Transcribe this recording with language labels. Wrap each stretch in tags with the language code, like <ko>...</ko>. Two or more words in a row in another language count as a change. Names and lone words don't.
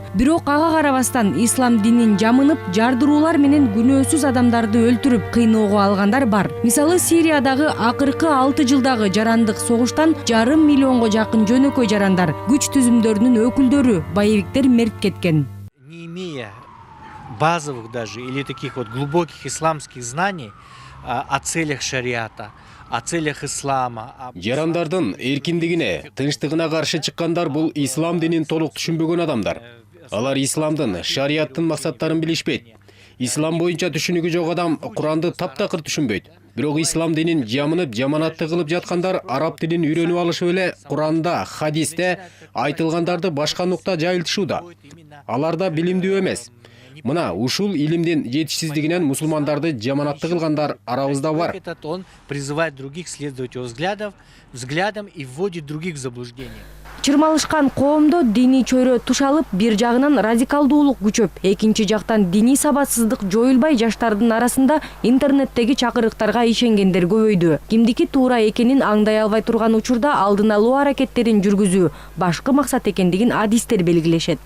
<ky>Бирок ага карабастан ислам динин жамынып, жардыруулар менен күнөөсүз адамдарды өлтүрүп, кыйноого алгандар бар. Мисалы Сириядагы акыркы 6 жылдагы жарандык согуштан 1,5 миллионго жакын жөнөкөй жарандар, күч түзүмдөрүнүн өкүлдөрү, боевиктер мерт кеткен.</ky> <ru>Не имея базовых даже или таких вот глубоких исламских знаний о целях шариата, о целях ислама.</ru> <ky>Жарандардын эркиндигине, тынчтыгына каршы чыккандар бул ислам динин толук түшүнбөгөн адамдар. Алар исламдын, шариаттын максаттарын билишпейт. Ислам боюнча түшүнүгү жок адам Куранды таптакыр түшүнбөйт. Бирок ислам динин жамынып, жаманатты кылып жаткандар араб тилин үйрөнүп алышып эле Куранда, хадисте айтылгандарды башка нукта жайылтышууда. Алар да билимдүү эмес. Мына ушул илимдин жетишсиздигинен мусулмандарды жаманатты кылгандар арабызда бар.</ky> <ru>Он призывает других следовать его взглядам и вводит других в заблуждение.</ru> <ky>Чырмалышкан коомдо диний чөйрө тушалып, бир жагынан радикалдуулук күчөп, экинчи жактан диний сабатсыздык жоюлбай жаштардын арасында интернеттеги чакырыктарга ишенгендер көбөйдү. Кимдики туура экенин аңдай албай турган учурда алдын алуу аракеттерин жүргүзүү башкы максат экендигин адистер белгилешет.</ky>